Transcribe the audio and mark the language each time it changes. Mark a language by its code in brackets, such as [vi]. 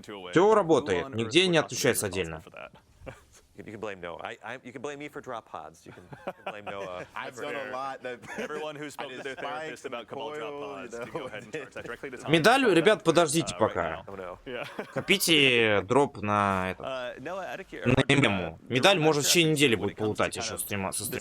[ru] Все работает, нигде не отключается отдельно. [en] You can blame Noah. You can blame me for drop pods. You can blame Noah. I've done a lot. Everyone who spoke to their therapist about Cabal drop pods, you go ahead and charge that directly to Tom. [ru] Медаль, ребят, подождите пока. Копите дроп на это. На эмблему. Медаль может в течение недели будет полутать еще со стрима.